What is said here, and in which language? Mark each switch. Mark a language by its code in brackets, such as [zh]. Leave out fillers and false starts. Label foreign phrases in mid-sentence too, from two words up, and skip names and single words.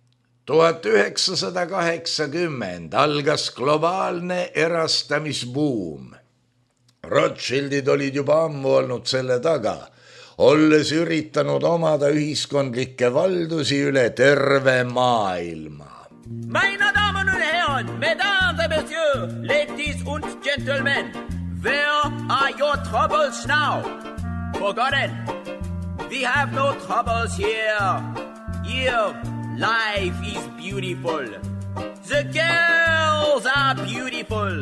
[et] 1980 algas globaalne erastamisbuum. Rothschildid olid juba ammu olnud selle taga, olles üritanud omada ühiskondlikke valdusi üle terve maailma. [de] Meine Damen und Herren, [fr] Mesdames et Messieurs, [en] Ladies und Gentlemen, where are your troubles now? Forgotten. We have no troubles here. Here, life is beautiful. The girls are beautiful.